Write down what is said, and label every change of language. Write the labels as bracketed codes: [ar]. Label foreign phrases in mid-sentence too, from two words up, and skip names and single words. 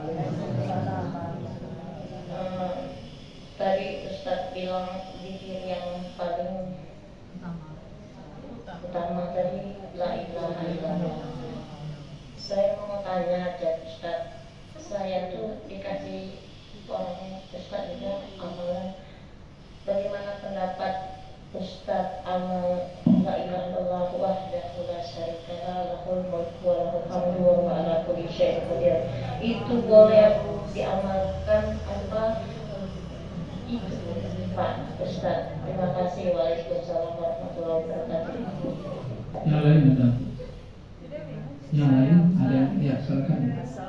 [id] Tadi Ustaz bilang zikir yang paling utama tadi [ar] لا إله إلا الله. [id] Saya mau tanya aja Ustaz, saya tuh dikasih orang Ustaz juga amalan. Bagaimana pendapat Ustaz amal [ar] لا إله إلا الله وحده لا شريك له له الملك وله الحمد وهو على كل شيء قدير? [id] Itu boleh diamalkan apa? Itu Pak Ustaz. Terima kasih. [ar] وعليكم السلام ورحمة الله وبركاته. [id] Yang lain ada? Yang lain ada? Ya, silakan.